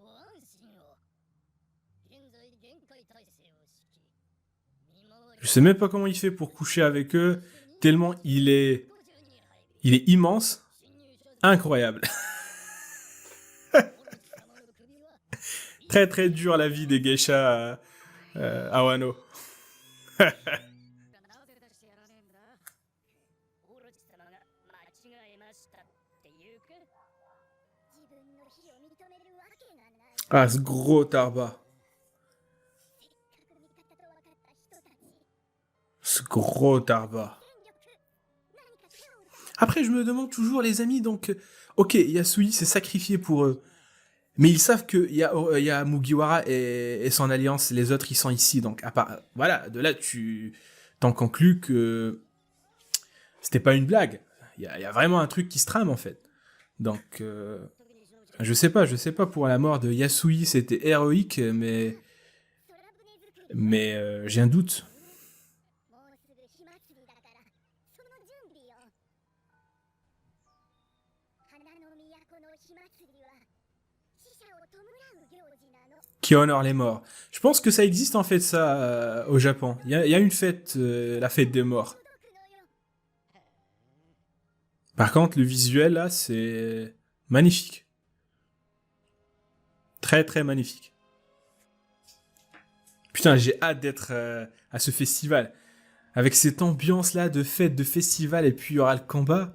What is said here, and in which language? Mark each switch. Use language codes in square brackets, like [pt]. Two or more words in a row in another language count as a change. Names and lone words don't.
[fr] Je sais même pas comment il fait pour coucher avec eux, tellement il est immense. Incroyable. Très très dur la vie des geishas à Wano. [ja] 直せたりしてやらねえんだ。オロチ様が間違えましたっていうか。自分の非を認めるわけがない。 [fr] Ah, ce gros tarba. [ja] せっかく味方と分かった人たち。 [fr] Ce gros tarba. [ja] 戦力。何か手を打つ。 [fr] Après, je me demande toujours, les amis, donc... ok, Yasui s'est sacrifié pour eux. Mais ils savent qu'il y a Mugiwara et son alliance, les autres, ils sont ici. Donc, à part, voilà, de là, tu t'en conclus que c'était pas une blague. Il y a vraiment un truc qui se trame, en fait. Donc, je sais pas pour la mort de Yasui, c'était héroïque, mais [ja] 空船作り。 [fr] j'ai un doute. [ja] もうすぐ火祭りだから、その準備よ。花の都の火祭りは、死者を弔う行事なの。 [fr] Qui honore les morts. Je pense que ça existe, en fait, ça, au Japon. Il y a une fête, la fête des morts. [ja] 届くのよ。 [fr] Par contre, le visuel, là, c'est magnifique. Très, très magnifique. Putain, j'ai hâte d'être à ce festival. Avec cette ambiance-là de fête, de festival, et puis il y aura le combat.